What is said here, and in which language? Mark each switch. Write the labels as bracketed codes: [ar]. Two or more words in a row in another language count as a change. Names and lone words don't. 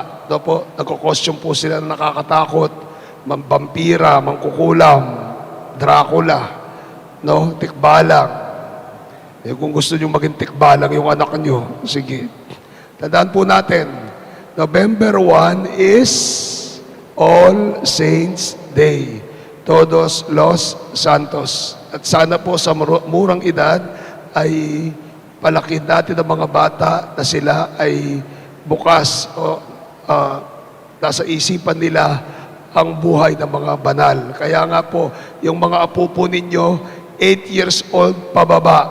[tl] No po, nagko-costume po sila na nakakatakot. Vampira, mangkukulam, Dracula, no? Tikbalang. Kung gusto nyo maging tikbalang yung anak nyo, sige. Tandaan po natin, [en] November 1 is All Saints Day. [es] Todos los Santos. [tl] At sana po sa murang edad ay palakin natin ang mga bata na sila ay bukas o nasa isipan nila ang buhay ng mga banal. Kaya nga po, yung mga apo po ninyo, 8 [en] years old [tl] pababa.